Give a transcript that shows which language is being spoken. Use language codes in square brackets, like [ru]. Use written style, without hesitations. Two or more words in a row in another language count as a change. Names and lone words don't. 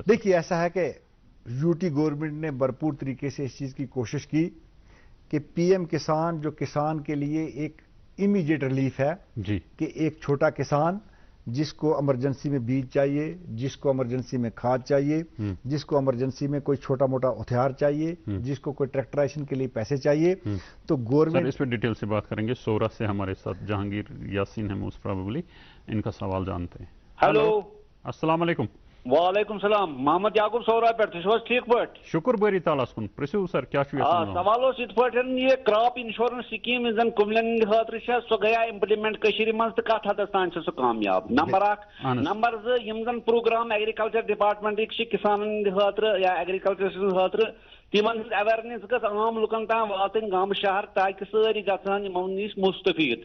[ur] دیکھیے ایسا ہے کہ یوٹی گورنمنٹ نے بھرپور طریقے سے اس چیز کی کوشش کی کہ پی ایم کسان جو کسان کے لیے ایک [en] immediate relief [ur] ہے, کہ ایک چھوٹا کسان جس کو ایمرجنسی میں بیج چاہیے, جس کو ایمرجنسی میں کھاد چاہیے, جس کو ایمرجنسی میں کوئی چھوٹا موٹا ہتھیار چاہیے, جس کو کوئی ٹریکٹرائزیشن کے لیے پیسے چاہیے, تو گورنمنٹ اس پہ ڈیٹیل سے بات کریں گے. سورا سے ہمارے ساتھ جہانگیر یاسین ہے [en] most probably, [ur] ان کا سوال جانتے ہیں. [en] ہلو [ar] السلام علیکم. وعلیکم السلام. [ks] محمد یعقوب سورا پہ تھی ٹھیک پٲٹھۍ؟ شکر بٲری تعالیٰ کُن پرٛژھِو سر کیا سوال اوس یِتھ پٲٹھۍ یہ [en] crop insurance scheme [ks] یُس زن کُملٮ۪ن خٲطرٕ چھےٚ سۄ گٔیا امپلمنٹ کٔشیٖرِ منٛز تہٕ کتھ حدس تام چھِ سۄ کامیاب؟ نمبر اکھ. نمبر زٕ, یِم زن پروگرام ایگریکلچر ڈپارٹمنٹٕکۍ چھِ کسانن ہٕنٛدِ خٲطرٕ یا ایگریکلچر سٕنٛدِ خٲطرٕ, تِمن ہٕنٛز اویرنیس گٔژھ عام لُکن تام واتٕنۍ گامہٕ شہر تاکہِ سٲری گژھن یِمو نِش مُستفیٖد.